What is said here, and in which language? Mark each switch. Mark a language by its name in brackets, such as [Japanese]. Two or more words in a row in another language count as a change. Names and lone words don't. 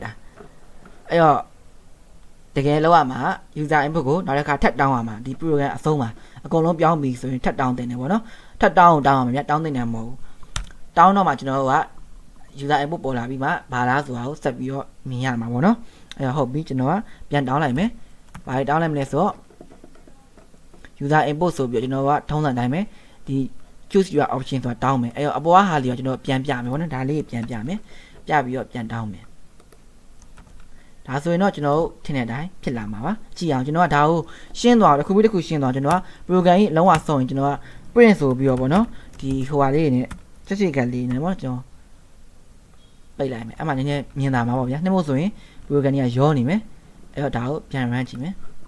[Burmese] တာအဲ့တော့တကယ်လောက်ရမှာ [English] user input [Burmese] ကိုနောက်တစ်ခါထပ်တောင်းရမှာဒီ program အဆုံးမှာအကုန်လုံးပြောင်းပြီးဆိုရင်ထပ်တောင်းတင်တယ်ပေါ့နော်ထပ်တောင်းရမှာဗျာတောင်းတင်တယ်မဟုတ်ဘူးတောင်းတော့မှကျွန်တော် က [English] user input [Burmese] ပေါ်လာပြီးမှဘာလားဆိုတာကိုဆက်ပြီးတော့မြင်ရမှာပေါ့နော်အဲ့တော့ဟုတ်ပြီကျွန်တော်ကပြန်တောင်းလိုက်မယ်ဘာတောင်းလိုက်မလဲဆိုတော့ [English] user input [Burmese] ဆိုပြီးတော့ကျွန်တော်ကထုံးစံတိုင်းပဲဒီ [English] choose your option [Burmese] ဆိုတာတောင်းမယ်အဲ့တော့အပေါ်ကဟာလေးကိုကျွန်တော်ပြန်ပြမယ်ပေါ့နော်ဒါလေးပြန်ပြမယ်ပြပြီးတော့ပြန်တောင်းမယ်ဒါဆိုရင်တော့ကျွန်တော်ထင်တဲ့အတိုင်းဖြစ်လာမှာပါကြည့်အောင်ကျွန်တော်ကဒါကိုရှင်းသွားတစ်ခုပြီးတစ်ခုရှင်းသွားကျွန်တော်က program ကြီးလုံးဝဆုံးရင်ကျွန်တော်က print ဆိုပြီးတော့ပေါ့နော်ဒီဟိုဟာလေးနဲ့ချက်ချက်ကလေးနဲ့ပေါ့ကျွန်တော်ပိတ်လိုက်မယ်အဲ့မှာနည်းနည်းမြင်တာမှာပေါ့ဗျာနှိမ့်ဖို့ဆိုရင် program ကြီးကရောနေမယ်အဲ့တော့ဒါကိုပြန် run ကြည့်မယ်